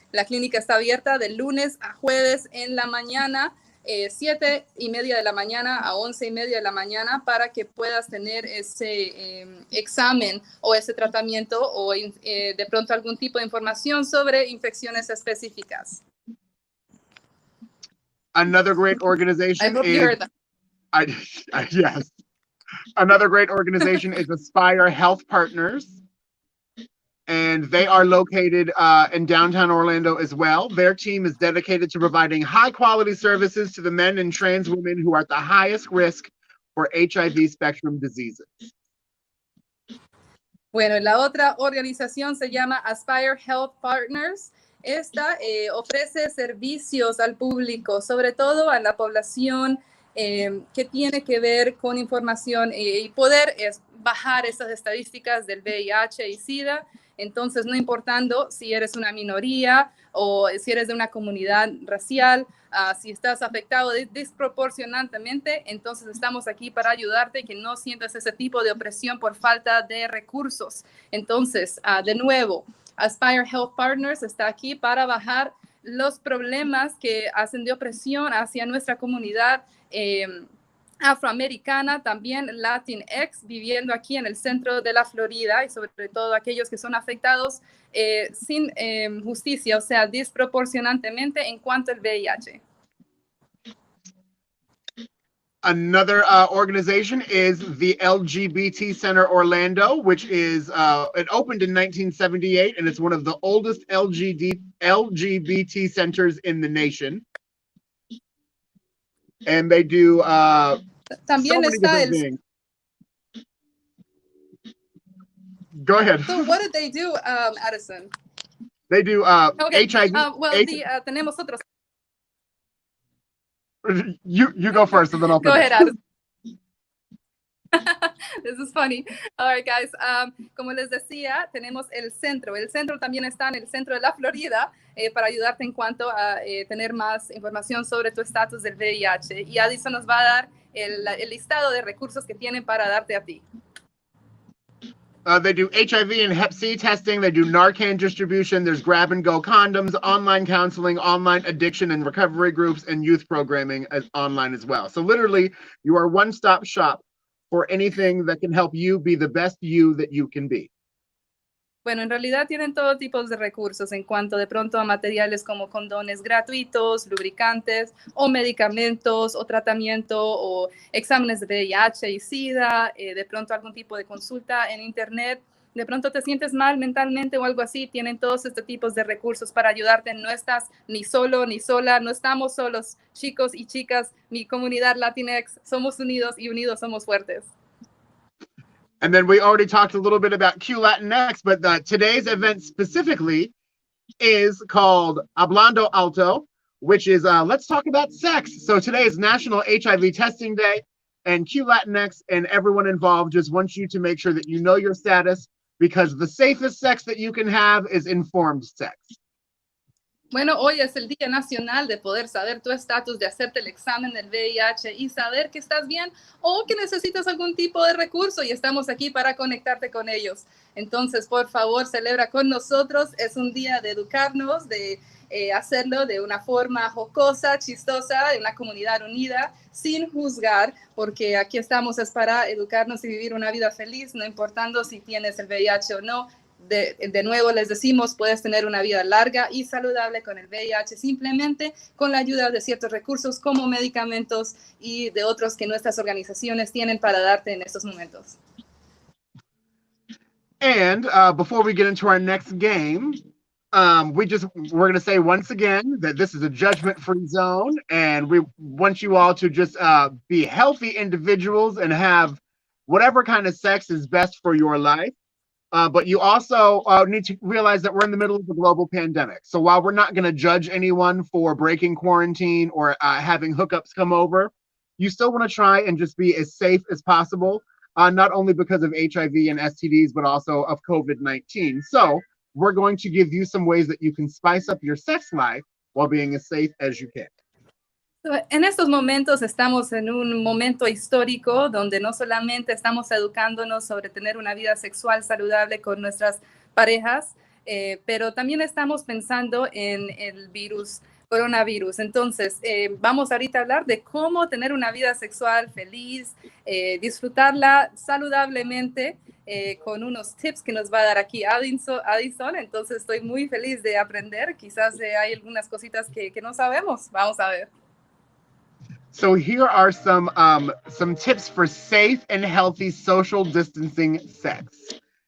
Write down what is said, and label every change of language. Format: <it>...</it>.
<es>La clínica está abierta de lunes a jueves en la mañana, 7:30 de la mañana a 11:30 de la mañana, para que puedas tener ese examen o ese tratamiento o de pronto algún tipo de información sobre infecciones específicas.</es> <en>Another great organization I hope you heard that. Yes. Another great organization is Aspire Health Partners, and they are located in downtown Orlando as well. Their team is dedicated to providing high-quality services to the men and trans women who are at the highest risk for HIV spectrum diseases.</en> <es>Bueno, la otra organización se llama Aspire Health Partners. Esta ofrece servicios al público, sobre todo a la población que tiene que ver con información y poder bajar esas estadísticas del VIH y SIDA. Entonces, no importando si eres una minoría o si eres de una comunidad racial, si estás afectado desproporcionadamente, entonces estamos aquí para ayudarte y que no sientas ese tipo de opresión por falta de recursos. Entonces, de nuevo, Aspire Health Partners está aquí para bajar los problemas que hacen de opresión hacia nuestra comunidad afroamericana, también Latinx, viviendo aquí en el centro de la Florida, y sobre todo aquellos que son afectados sin justicia, o sea, desproporcionadamente en cuanto al VIH.</es> <en>Another organization is the LGBT Center Orlando, which is it opened in 1978, and it's one of the oldest LGBT centers in the nation. And they do</en> <es>También</es> <en>so many</en> <es>está</es> <en>different things. Go ahead. So what did they do, Addison? They do Okay. HIV.</en> <es>Tenemos otros.</es> <en>You go first, and then I'll Go finish. ahead, Addison. This is funny. All right, guys.</en> <es>Como les decía, tenemos el centro. El centro también está en el centro de la Florida para ayudarte en cuanto a tener más información sobre tu estatus del VIH. Y Addison nos va a dar el listado de recursos que tienen para darte a ti.</es> <en>They do HIV and Hep C testing. They do Narcan distribution. There's grab-and-go condoms, online counseling, online addiction and recovery groups, and youth programming online as well. So literally, you are one-stop shop for anything that can help you be the best you that you can be.</en> <es>Bueno, en realidad tienen todo tipo de recursos en cuanto de pronto a materiales como condones gratuitos, lubricantes o medicamentos o tratamiento o exámenes de VIH y SIDA, de pronto algún tipo de consulta en internet, de pronto te sientes mal mentalmente o algo así, tienen todos estos tipos de recursos para ayudarte. No estás ni solo ni sola, no estamos solos, chicos y chicas, mi comunidad Latinx, somos unidos y unidos somos fuertes.</es> <en>And then we already talked a little bit about Q Latinx, but today's event specifically is called Hablando Alto, which is let's talk about sex. So today is National HIV Testing Day, and Q Latinx and everyone involved just wants you to make sure that you know your status, because the safest sex that you can have is informed sex.</en> <es>Bueno, hoy es el Día Nacional de poder saber tu estatus, de hacerte el examen del VIH y saber que estás bien o que necesitas algún tipo de recurso y estamos aquí para conectarte con ellos. Entonces, por favor, celebra con nosotros. Es un día de educarnos, de hacerlo de una forma jocosa, chistosa, de una comunidad unida, sin juzgar, porque aquí estamos es para educarnos y vivir una vida feliz, no importando si tienes el VIH o no. De nuevo les decimos, puedes tener una vida larga y saludable con el VIH simplemente con la ayuda de ciertos recursos como medicamentos y de otros que nuestras organizaciones tienen para darte en estos momentos.</es> <en>And before we get into our next game, we're going to say once again that this is a judgment-free zone, and we want you all to just be healthy individuals and have whatever kind of sex is best for your life. But you also need to realize that we're in the middle of a global pandemic. So while we're not going to judge anyone for breaking quarantine or having hookups come over, you still want to try and just be as safe as possible, not only because of HIV and STDs, but also of COVID-19. So we're going to give you some ways that you can spice up your sex life while being as safe as you can.</en> <es>En estos momentos estamos en un momento histórico donde no solamente estamos educándonos sobre tener una vida sexual saludable con nuestras parejas, pero también estamos pensando en el coronavirus. Entonces, vamos ahorita a hablar de cómo tener una vida sexual feliz, disfrutarla saludablemente, con unos tips que nos va a dar aquí Addison. Entonces, estoy muy feliz de aprender. Quizás hay algunas cositas que no sabemos. Vamos a ver.</es> <en>So here are some tips for safe and healthy social distancing sex.</en>